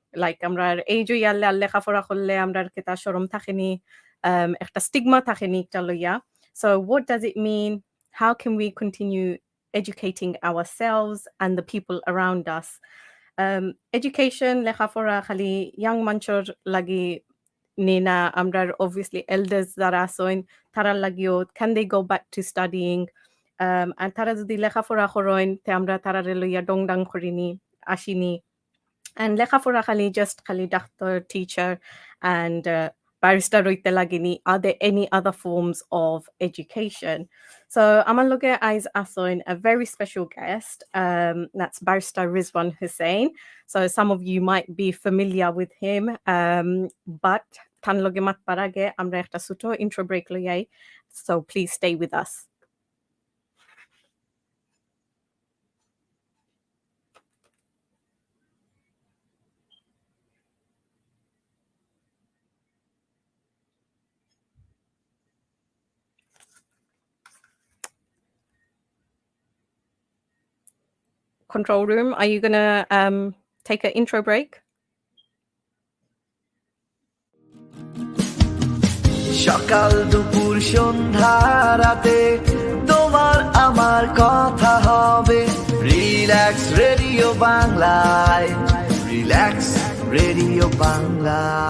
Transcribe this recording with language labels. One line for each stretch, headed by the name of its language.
Sylheti: লাইক আমরা এই যে ইয়াল্লে লেখাপড়া করলে আমরা কেতা শরম থাকেনি, একটা স্টিগমা থাকেনি একটা লইয়া।
English: So what does it mean? How can we continue educating ourselves and the people around us?
Sylheti: Education লেখাপড়া খালি ইয়াং মানুষের লাগি নিনা, আমরা
English: obviously elders
Sylheti: যারা আছেন তারা লাগিও
English: can they go back to studying?
Sylheti: আর তারা যদি লেখাপড়া করেন তে আমরা তারারে লইয়া ডংডাং করিনি আসিনি।
English: And
Sylheti: লেখাপড়া খালি
English: just
Sylheti: খালি
English: doctor, teacher and barrister
Sylheti: রইতে লাগেনি.
English: Are there any other forms of education? So
Sylheti: আমার লগে আইজ আসইন
English: a very special guest. That's Barrister Rizwan Hussain. So some of you might be familiar with him, but
Sylheti: tan লগে মাত পারাগে আমরা একটা ছোট
English: intro break
Sylheti: লইয়াই.
English: So please stay with us. Control room, are you gonna take an intro break?
Bangla: সকাল দুপুর সন্ধ্যা রাতে তোমার আমার কথা হবে রিল্যাক্স রেডিও বাংলায়, রিল্যাক্স রেডিও বাংলা।